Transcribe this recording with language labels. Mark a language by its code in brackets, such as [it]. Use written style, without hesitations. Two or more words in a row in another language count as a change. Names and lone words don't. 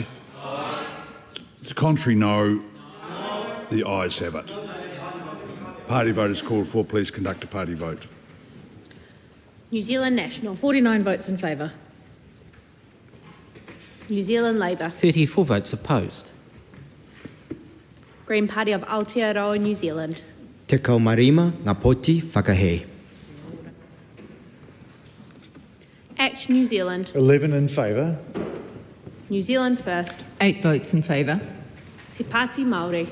[en] Aye. To contrary, no. The ayes have it. Party vote is called for. Please conduct a party vote. New Zealand National, 49 votes in favour. New Zealand Labour, 34 votes opposed. Green Party of Aotearoa, New Zealand. [mi] Te kaumarima ngā poti whakahe. [en] Act New Zealand, 11 in favour. New Zealand First. 8 votes in favour. Te Pāti Māori.